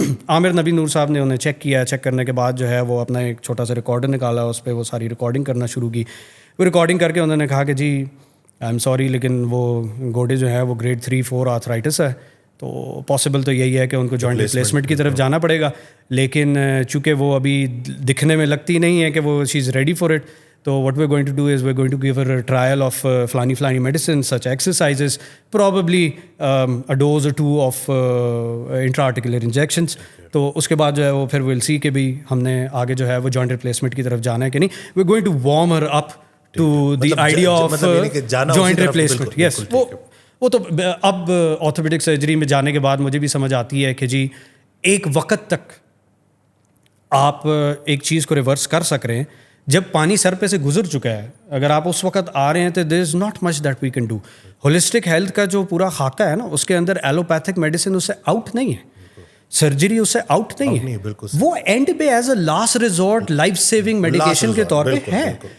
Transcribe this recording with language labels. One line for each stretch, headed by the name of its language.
Urdu: عامر نبی نور صاحب نے انہیں چیک کیا. چیک کرنے کے بعد جو ہے وہ اپنا ایک چھوٹا سا ریکارڈر نکالا, اس پہ وہ ساری ریکارڈنگ کرنا شروع کی. وہ ریکارڈنگ کر کے انہوں نے کہا کہ جی
English: I am sorry
Urdu: لیکن وہ گوڈے جو ہے وہ گریڈ 3-4 آرتھرائٹس ہے, تو پاسبل تو یہی ہے کہ ان کو جوائنٹ ریپلیسمنٹ کی طرف جانا پڑے گا. لیکن چونکہ وہ ابھی دکھنے میں لگتی نہیں ہے کہ وہ
English: She is ready for it, تو what we're going to do is we're going to give her a trial of flani medicine, such exercises, probably a dose or two of intra-articular injections.
Urdu: تو اس کے بعد جو ہے وہ پھر
English: we'll see
Urdu: کہ بھی ہم نے آگے جو ہے وہ joint replacement کی طرف جانا ہے کہ نہیں.
English: We're going to warm her up to the idea of joint replacement.
Urdu: Yes, وہ تو اب orthopedic surgery میں جانے کے بعد مجھے بھی سمجھ آتی ہے کہ جی ایک وقت تک آپ ایک چیز کو ریورس کر سک رہے ہیں جب پانی سر پہ سے گزر چکا ہے. اگر آپ اس وقت آ رہے ہیں تو
English: There is not much that we can do.
Urdu: Holistic health کا جو پورا خاکہ ہے نا, اس کے اندر ایلوپیتھک میڈیسن اس سے آؤٹ نہیں ہے, سرجری اس سے آؤٹ نہیں ہے, وہ اینڈ پہ as a last resort life saving medication کے طور پہ ہے.